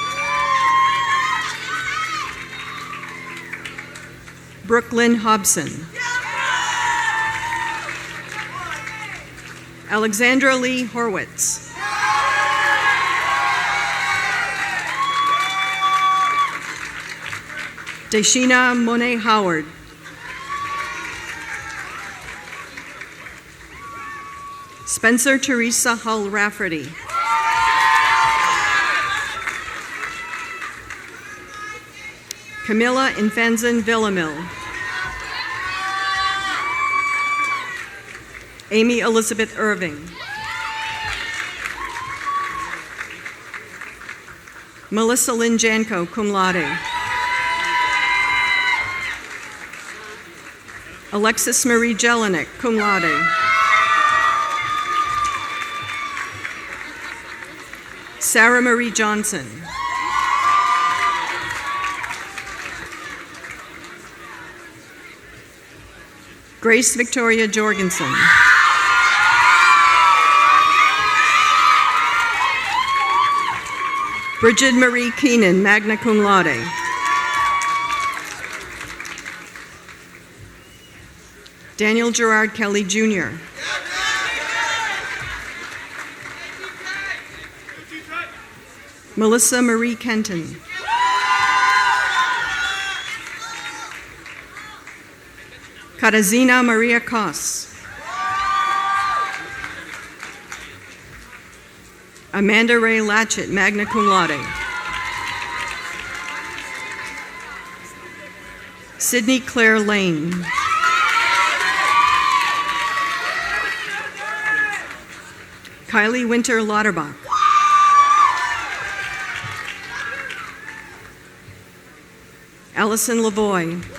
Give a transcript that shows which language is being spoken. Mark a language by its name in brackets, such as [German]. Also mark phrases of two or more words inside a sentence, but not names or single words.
[English] Brooklyn Hobson. Alexandra Lee Horwitz. Deshina Monet Howard. Spencer Teresa Hull Rafferty. Camilla Infanzon Villamil. Amy Elizabeth Irving. [Latin] Melissa Lynn Janko, cum laude. [English] Alexis Marie Jelinek, [Latin] cum laude. [English] Sarah Marie Johnson. Grace Victoria Jorgensen. Bridget Marie Keenan, [Latin] magna cum laude. [English] Daniel Gerard Kelly, Jr. Melissa Marie Kenton. Katarzyna Maria Koss. Amanda Ray Latchett, [Latin] magna cum laude. [English] Sydney Claire Lane. Kylie Winter Lauterbach. Allison Lavoie.